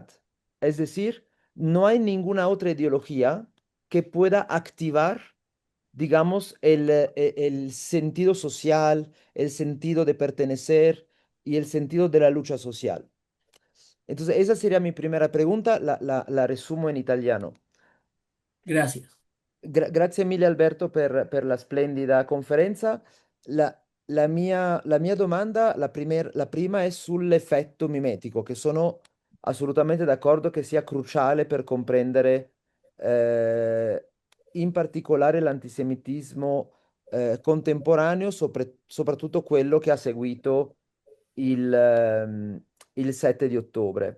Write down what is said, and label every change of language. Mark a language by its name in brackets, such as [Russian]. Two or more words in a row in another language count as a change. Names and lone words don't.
[Spanish] Es decir, no hay ninguna otra ideología que pueda activar, digamos, el sentido social, el sentido de pertenecer y el sentido de la lucha social. Entonces, esa sería mi primera pregunta, la resumo en italiano. Gracias. [Italian] Grazie mille Alberto per la splendida conferenza. La mia domanda, la prima è sull'effetto mimetico, che sono assolutamente d'accordo che sia cruciale per comprendere in particolare l'antisemitismo contemporaneo, soprattutto quello che ha seguito il 7 di ottobre.